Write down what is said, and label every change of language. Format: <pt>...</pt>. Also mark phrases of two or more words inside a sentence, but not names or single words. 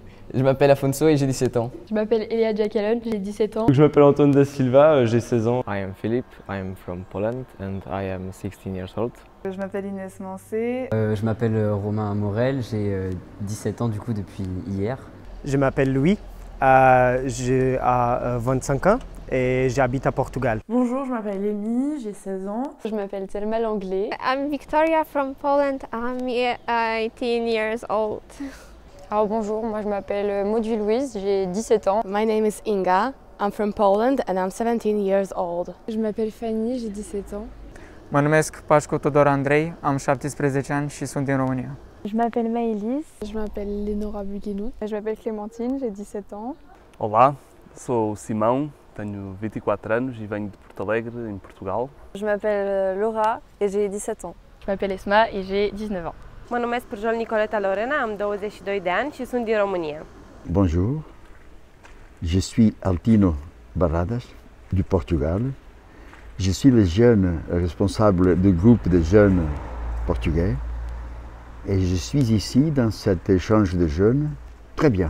<fr>Je m'appelle Afonso et j'ai 17 ans. Je m'appelle Elia Jacalon, j'ai 17 ans. Je m'appelle Antoine Da Silva, j'ai 16 ans.</fr> <en>I am Philip, I am from Poland and I am 16 years old.</en> <fr>Je m'appelle Inès Mancé. Je m'appelle Romain Morel, j'ai 17 ans du coup depuis hier. Je m'appelle Louis, j'ai 25 ans et j'habite à Portugal. Bonjour, je m'appelle Amy, j'ai 16 ans. Je m'appelle Thelma Langlais.</fr> <en>I'm Victoria from Poland, I'm 18 years old.</en> <fr>Alors bonjour, moi je m'appelle Maudie Louise, j'ai 17 ans.</fr> <en>My name is Inga, I'm from Poland and I'm 17 years old.</en> <fr>Je m'appelle Fanny, j'ai 17 ans.</fr> <ro>Mă numesc Pașcu Tudor Andrei, am 17 ani și sunt din România.</ro> <fr>Je m'appelle Maëlys. Je m'appelle Lénora Buguenou. Je m'appelle Clémentine, j'ai 17 ans.</fr> <pt>Olá, sou Simão, tenho 24 anos e venho de Porto Alegre, em Portugal.</pt> <fr>Je m'appelle Laura et j'ai 17 ans. Je m'appelle Esma et j'ai 19 ans.</fr> <ro>Mă numesc Pârjol Nicoleta Lorena, am 22 de ani și sunt din România.</ro> <fr>Bonjour, je suis Altino Barradas du Portugal. Je suis le jeune responsable du groupe de jeunes portugais et je suis ici dans cet échange de jeunes très bien.</fr>